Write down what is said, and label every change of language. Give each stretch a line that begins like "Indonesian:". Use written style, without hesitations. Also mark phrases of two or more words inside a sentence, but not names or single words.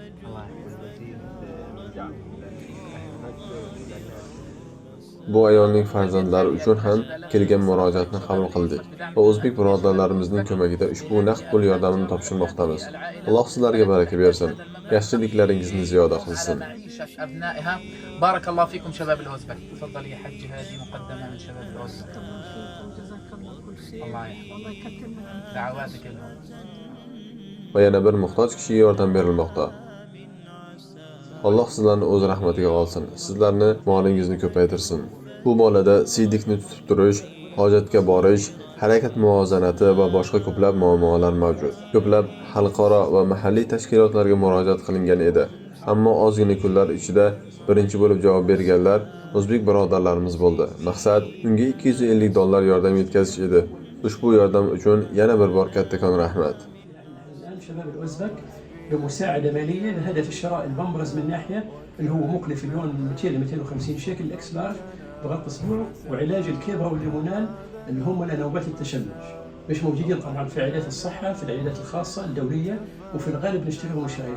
Uzbek: Bu ayolning farzandlari uchun ham kelgan murojaatni qabul qildik va o'zbek birodarlarimizning ko'magida ushbu naqd pul yordamini topshirmoqdamiz. Alloh sizlarga baraka bersin. Yaxshiliklaringizni ziyoda qilsin.
Arabic: بارك الله فيكم شباب الأوزبك. تفضل يا حج، هذه مقدمة من شباب الأوزبك. الله يحفظك. دعواتك لهم.
Uzbek: Va yana bir muhtoj kishiga yordam berilmoqda. Alloh sizlarni o'z rahmatiga olsin. Sizlarni molingizni ko'paytirsin. Bu bolada siydikni tutib turish, hojatga borish, harakat muvozanati va boshqa ko'plab muammolar mavjud. Ko'plab xalqaro va mahalliy tashkilotlarga murojaat qilingan edi. Ammo ozgina kunlar ichida birinchi bo'lib javob berganlar o'zbek birodarlarimiz bo'ldi. Maqsad unga $250 yordam yetkazish edi. Ushbu yordam uchun yana bir bor kattakon rahmat.
Arabic: بمساعدة مالية لهدف شراء البامبرز من ناحية اللي هو مكلف اليوم 200 ل 250 شيكل الاكس لارج بغطي اسبوع، وعلاج الكبرى والليمونال اللي هم لنوبات التشنج. مش موجودين طبعا في عيادات الصحة، في العيادات الخاصة الدولية، وفي الغالب نشتريهم مشاهير.